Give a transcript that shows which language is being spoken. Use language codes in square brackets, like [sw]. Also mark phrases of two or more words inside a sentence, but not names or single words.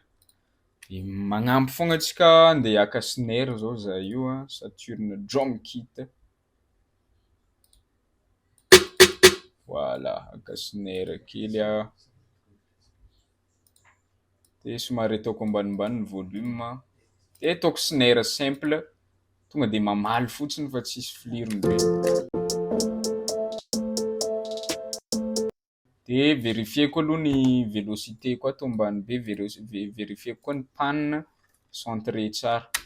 [mg] De magnampy foagna antsika andeha hiaka snare zao za io a, Saturn drum kit. Voilà, aka snare kely a. De somary ataoko ambanimbany ny volume. De ataoko snare simple, tonga de mamaly fotsiny fa tsisy flirony be. De vérifieko aloha ny vélocité koa ato ambany be, vérifieko koa ny [fr] panne centré [mg] tsara.